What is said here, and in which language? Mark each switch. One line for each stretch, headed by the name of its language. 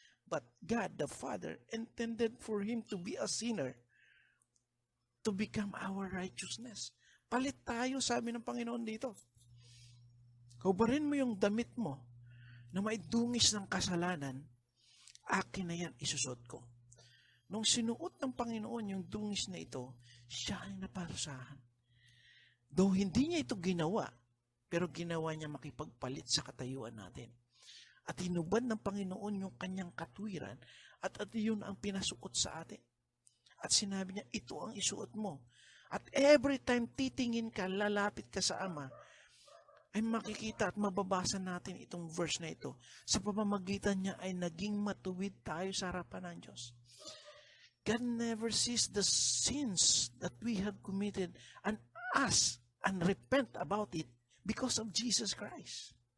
English: But God the Father intended for him to be a sinner to become our righteousness.
Filipino: Palit tayo, sabi ng Panginoon dito. Kubarin mo yung damit mo na may dungis ng kasalanan, akin na yan isusot ko. Nung sinuot ng Panginoon yung dungis na ito, siya ay naparusahan.
English: Though
Filipino: hindi niya ito ginawa, pero ginawa niya makipagpalit sa katayuan natin. At hinubad ng Panginoon yung kanyang katwiran at yun ang pinasuot sa atin. At sinabi niya, ito ang isuot mo. At every time titingin ka, lalapit ka sa Ama, ay makikita at mababasa natin itong verse na ito. Sa pamamagitan niya ay naging matuwid tayo sa harapan ng Diyos.
English: God never sees the sins that we have committed and ask and repent about it because of Jesus Christ.